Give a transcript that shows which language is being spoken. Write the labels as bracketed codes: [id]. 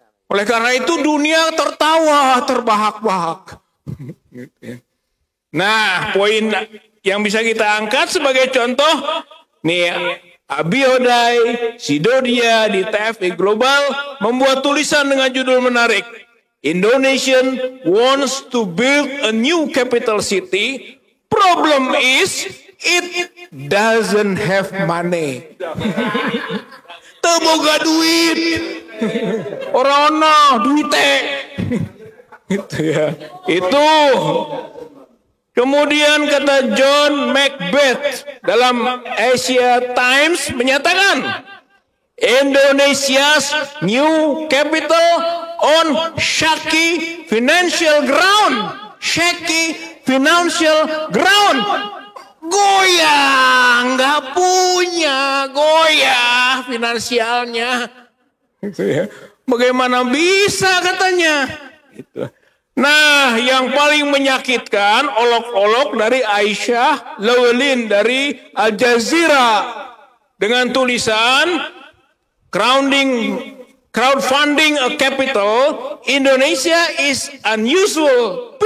[id] Oleh karena itu dunia tertawa, terbahak-bahak. Gitu ya. Nah, poin yang bisa kita angkat sebagai contoh nih, Abihodai Sidodia di TFI Global membuat tulisan dengan judul menarik. [en] Indonesian wants to build a new capital city. Problem is it doesn't have money. [su] Teu boga duit. [jv] Ora duit [su] teh. [id] Itu ya. Itu. Kemudian kata John Macbeth dalam Asia Times menyatakan [en] Indonesia's new capital on shaky financial ground. Shaky financial ground. [id] Goyang, nggak punya, goyah finansialnya. Bagaimana bisa katanya? Gitu. Nah, yang paling menyakitkan olok-olok dari Aisyah Llewellyn dari Al Jazeera dengan tulisan [en] crowdfunding a capital, Indonesia is unusual.